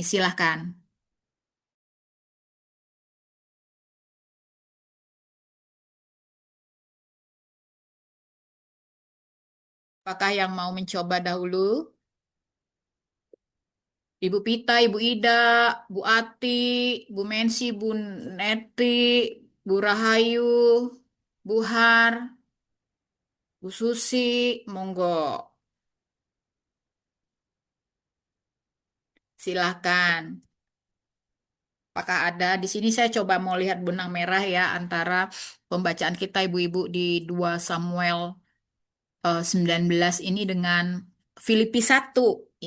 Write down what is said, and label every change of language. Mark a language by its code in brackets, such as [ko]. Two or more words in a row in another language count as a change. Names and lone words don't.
[id] Silahkan. Apakah yang mau mencoba dahulu? Ibu Pita, Ibu Ida, Bu Ati, Bu Mensi, Bu Neti, Bu Rahayu, Bu Har, Bu Susi, monggo. Silahkan. Apakah ada? Di sini saya coba mau lihat benang merah ya antara pembacaan kita ibu-ibu di 2 Samuel 19 ini dengan Filipi 1 ya.